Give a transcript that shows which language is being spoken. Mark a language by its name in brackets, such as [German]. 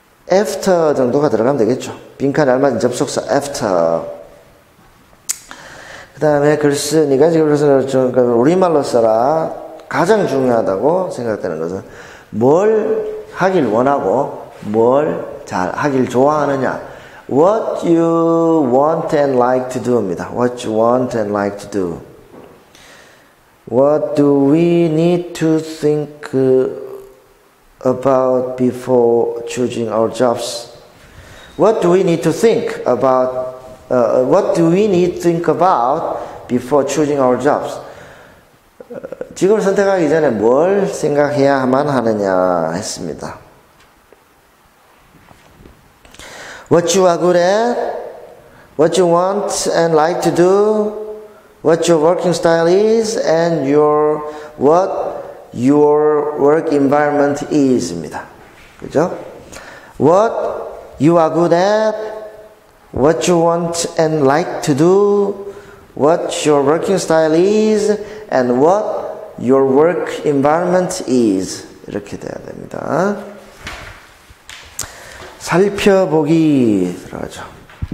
[Korean] After 정도가 들어가면 되겠죠. 빈칸에 알맞은 접속사 after. 그 다음에 글쓰니가 지금 우리말로 써라. 가장 중요하다고 생각되는 것은 뭘 하길 원하고 뭘 잘 하길 좋아하느냐. [English] What you want and like to do입니다. What you want and like to do. What do we need to think about before choosing our jobs? What do we need to think about? What do we need to think about before choosing our jobs? [Korean] 직업을 선택하기 전에 뭘 생각해야만 하느냐 했습니다. [English] What you are good at, what you want and like to do, what your working style is, and what your work environment is입니다. [Korean] 그죠? [English] What you are good at, what you want and like to do, what your working style is, and what your work environment is. [Korean] 이렇게 돼야 됩니다. 살펴보기 들어가죠.